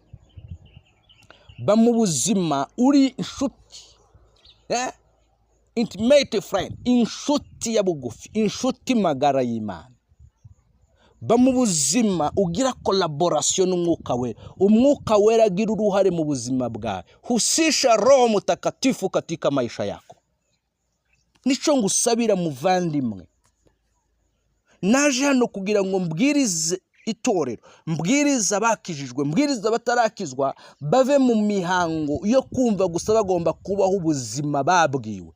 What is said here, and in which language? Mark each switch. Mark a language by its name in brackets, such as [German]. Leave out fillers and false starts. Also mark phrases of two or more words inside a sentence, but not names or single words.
[Kinyarwanda] Ba mu buzima uri inshuti. [English] Intimate friend, [Kinyarwanda] inshuti ya bugufi, inshuti magara y'Imana. Ba mu buzima ugira collaboration n'umwuka wera. Umwuka wera agira uruhare mu buzima bwawe. [Swahili] Husisha Roho Mtakatifu katika maisha yako. [Kinyarwanda] Nico ngusabira muvandimwe. Naje hano kugira ngo mbwirize itorero, mbwiriza abakijijwe, mbwiriza batarakizwa bave mu mihango yo kumva gusa bagomba kubaho ubuzima babwiwe.